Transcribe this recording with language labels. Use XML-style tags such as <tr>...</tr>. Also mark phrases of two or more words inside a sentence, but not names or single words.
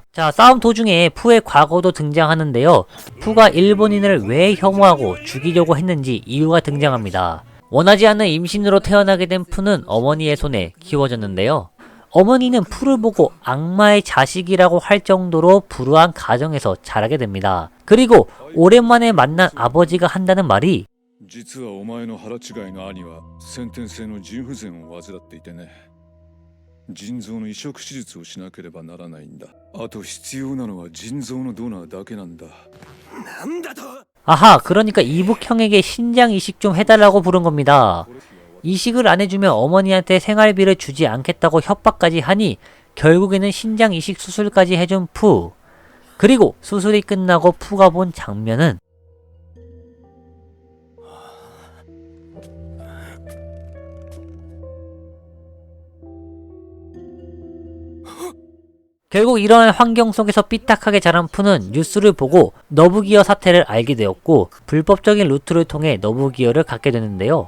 <ko>자, 싸움 도중에 푸의 과거도 등장하는데요. 푸가 일본인을 왜 혐오하고 죽이려고 했는지 이유가 등장합니다. 원하지 않는 임신으로 태어나게 된 푸는 어머니의 손에 키워졌는데요. 어머니는 푸를 보고 악마의 자식이라고 할 정도로 불우한 가정에서 자라게 됩니다. 그리고 오랜만에 만난 아버지가 한다는 말이</ko> <ja>実はお前の腹違いの兄は先天性の腎不全を患っていてね。腎臓の移植手術をしなければならないんだ。あと必要なのは腎臓のドナーだけなんだ。なんだと?</ja> <ko>아하, 그러니까 이북형에게 신장 이식 좀 해달라고 부른 겁니다. 이식을 안 해주면 어머니한테 생활비를 주지 않겠다고 협박까지 하니 결국에는 신장 이식 수술까지 해준 푸. 그리고 수술이 끝나고 푸가 본 장면은 결국 이러한 환경 속에서 삐딱하게 자란 푸는 뉴스를 보고 너브기어 사태를 알게 되었고 불법적인 루트를 통해 너브기어를 갖게 되는데요.</ko>